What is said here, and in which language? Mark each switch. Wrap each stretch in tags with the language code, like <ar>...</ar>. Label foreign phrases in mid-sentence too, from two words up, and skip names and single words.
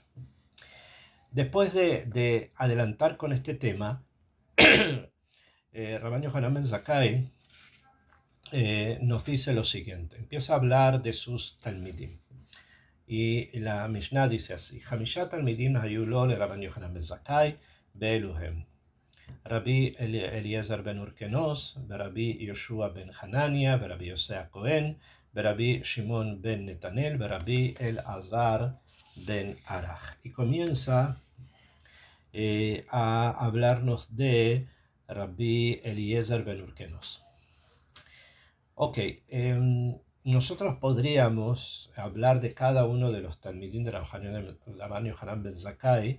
<es>Después de adelantar con este tema, Rabban Yohanan ben Zakkai nos dice lo siguiente, empieza a hablar de sus talmidim. Y la Mishnah dice así,</es> <he>חמשה תלמידים היו לו לרבן יוחנן בן זכאי ואלו הן. רבי אליעזר בן אורקנוס, ברבי יהושע בן חנניה, ברבי יוסי הכהן, ברבי שמעון בן נתנאל, ברבי אלעזר ben Araj.</he> <es>Y comienza a hablarnos de Rabbi Eliezer ben Urkenos. Ok, nosotros podríamos hablar de cada uno de los talmidim de Rabban Yohanan ben Zakkai,</es>